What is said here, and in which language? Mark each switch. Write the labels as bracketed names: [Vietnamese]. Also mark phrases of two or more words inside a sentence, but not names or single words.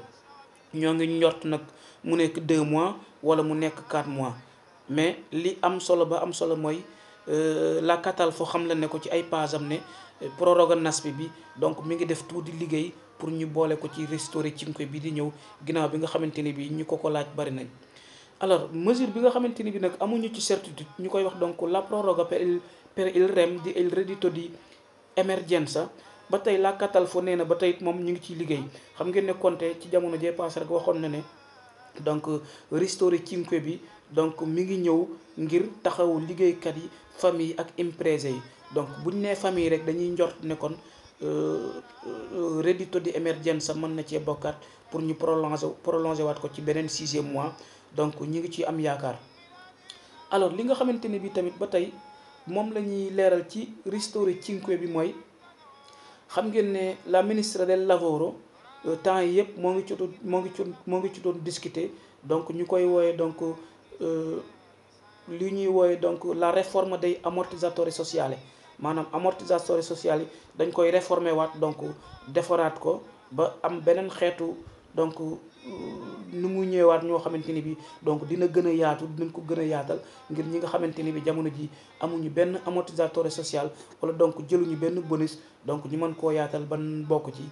[Wolof] ñoo ngi njort nag mu nekk 2 mois wala mu nekk 4 mois, mais li am solo ba am solo mooy la Catalfo xam la ne ko ci ay pasam ne proroga NASPI bi donc mi ngi def tout di liggéey pour ñu boole ko ci [Italian] ristori cinque [Wolof] bi di ñëw, ginnaaw bi nga xamante ni bi ñu ko laaj bari nañ. alors mesure bi nga xamante ni bi nag amuñu ci certitude ñu koy wax donc la [Italian] proroga per il rem di il reddito di emergenza. [Wolof] ba tey la Catalfo nee na ba tey moom ñu ngi ciy liggéey. xam ngeen ne Conte ci jamono jee passé rek waxoon na ne donc [Italian] ristori cinque [Wolof] bi donc mi ngi ñëw ngir taxawu liggéeykat yi, famille ak imprese yi. donc buñ nee famille rek dañuy njort ne kon [Italian] reddito di emergenza [Wolof] mën na cee bokkaat pour ñu prolonger waat ko ci beneen 6e mois. donc ñi ngi ci am yaakaar. alors li nga xamante ne bi tamit ba tey moom la ñuy leeral ci [Italian] ristori cinque [Wolof] bi mooy xam ngeen ne [Italian] la ministra del lavoro [Wolof] temps yi yëpp moo ngi ci doon discuter. donc ñu koy wooye donc li ñuy wooye donc [French] la réforme [Italian] dei ammortizzatori sociali, [Wolof] maanaam [Italian] amortizzatori sociali [Wolof] yi dañ koy réformer waat donc defaraat ko ba am beneen xeetu donc nu mu ñëwaat ñoo xamante ni bi donc dina gën a yaatu, dinañ ko gën a yaatal ngir ñi nga xamante ni bi jamono ji amuñu benn [Italian] ammortizzatore social [Wolof] wala donc jëluñu benn bonus, donc ñu mën koo yaatal ban bokk ci.